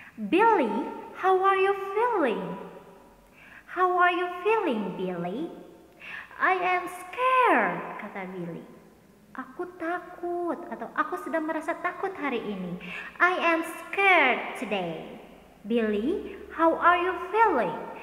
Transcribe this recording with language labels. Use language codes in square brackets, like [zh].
[en] Billy, how are you feeling? How are you feeling, Billy? I am scared, [id] kata Billy. Aku takut atau aku sudah merasa takut hari ini. [en] I am scared today. Billy, how are you feeling?